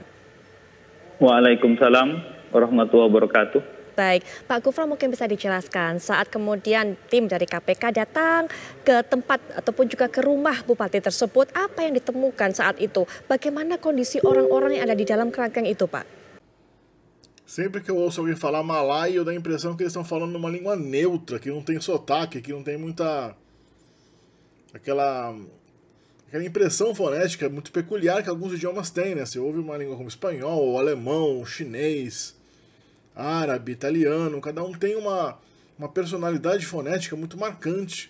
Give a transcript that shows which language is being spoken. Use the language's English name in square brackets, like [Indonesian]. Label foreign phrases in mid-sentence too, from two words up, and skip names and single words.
[Arabic] وعليكم السلام ورحمة الله وبركاته. [Indonesian] Baik, Pak Gufron mungkin bisa dijelaskan saat kemudian tim dari KPK datang ke tempat ataupun juga ke rumah Bupati tersebut, apa yang ditemukan saat itu? Bagaimana kondisi orang-orang yang ada di dalam kerangkeng itu, Pak? [Portuguese] Sempre que eu ouço alguém falar malaio, eu dou a impressão que eles estão falando uma língua neutra, que não tem sotaque, que não tem muita... aquela impressão fonética muito peculiar que alguns idiomas têm, né? Você ouve uma língua como espanhol, alemão, chinês, árabe, italiano, cada um tem uma personalidade fonética muito marcante.